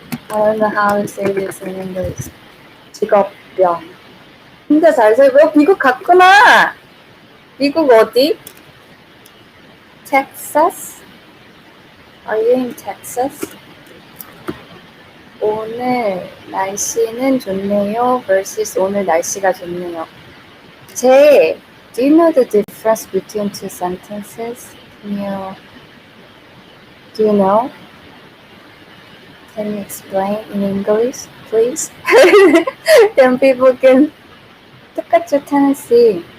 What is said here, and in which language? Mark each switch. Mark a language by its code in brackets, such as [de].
[en] I don't know how to say this in English. [ko] 직업병. 진짜 잘 살고 미국 갔구나. 미국 어디? Texas? [en] Are you in Texas? [ko] 오늘 날씨는 좋네요 versus 오늘 날씨가 좋네요. [en] Jay, do you know the difference between two sentences? Do you know? Can you explain in English, please? Then people can [ko] 똑같죠, [en] Tennessee.